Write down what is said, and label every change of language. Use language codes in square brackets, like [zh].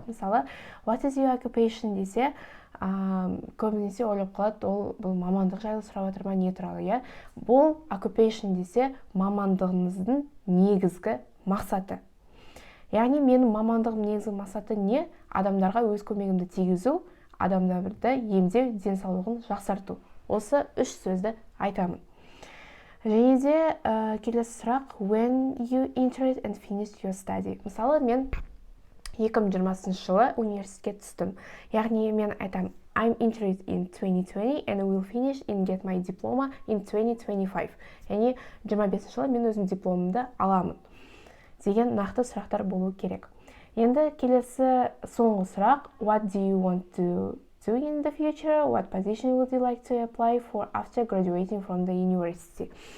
[kk] Мысалы, [en] what is your occupation [kk] десе, көбінесе ойлап қалады, бұл мамандық жайлы сұрап жатыр ма, не туралы, иә? Бұл occupation десе, мамандығыңыздың негізгі мақсаты. Яғни менің мамандығым негізгі мақсаты не? Адамдарға өз көмегімді тигізу, адамдарды емдеу, денсаулығын жақсарту. Осы үш сөзді айтамын. Және де келесі сұрақ, [en] when you entered and finished your study. [kk] Мысалы, мен 2020 жылы университетке түстім. Яғни мен айтам, [en] I'm entered in 2020 and will finish and get my diploma in 2025. [kk] Яғни 25 жылы мен өзім дипломымды аламын. Деген нақты сұрақтар болу керек. Енді келесі соңғы сұрақ, [en] what do you want to do in the future? What position would you like to apply for after graduating from the university?